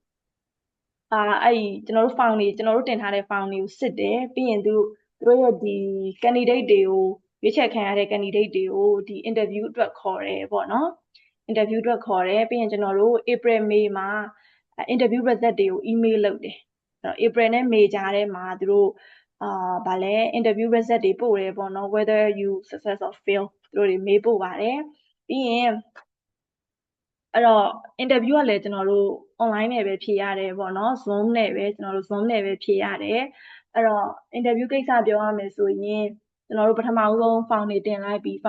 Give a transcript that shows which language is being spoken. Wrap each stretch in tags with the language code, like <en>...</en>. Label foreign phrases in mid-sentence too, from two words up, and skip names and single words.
<my>တစ်လလုံးမှာသူတို့တွေအဲ့ကျွန်တော်တို့ found တွေကျွန်တော်တို့တင်ထားတဲ့ found တွေကိုစစ်တယ်ပြီးရင်သူတို့ရဲ့ဒီ candidate တွေကိုရွေးချယ်ခံရတဲ့ candidate တွေကိုဒီ interview အတွက်ခေါ်တယ်ပေါ့နော် interview အတွက်ခေါ်တယ်ပြီးရင်ကျွန်တော်တို့ April May မှာ</my> <en>interview result</en> <my>တွေကို email လုပ်တယ်အဲ့တော့ April နဲ့ May ကြားထဲမှာသူတို့ဗာလဲ</my> <en>interview result</en> <my>တွေပို့တယ်ပေါ့နော် whether</my> <en>you success or fail</en> <my>သူတို့တွေ mail ပို့ပါတယ်ပြီးရင်အဲ့တော့ interview ကလည်းကျွန်တော်တို့ online နဲ့ပဲဖြေရတယ်ပေါ့နော် Zoom နဲ့ပဲကျွန်တော်တို့ Zoom နဲ့ပဲဖြေရတယ်အဲ့တော့ interview ကိစ္စပြောရမယ်ဆိုရင်ကျွန်တော်တို့ပထမဆုံး found တွေတင်လိုက်ပြီး found</my>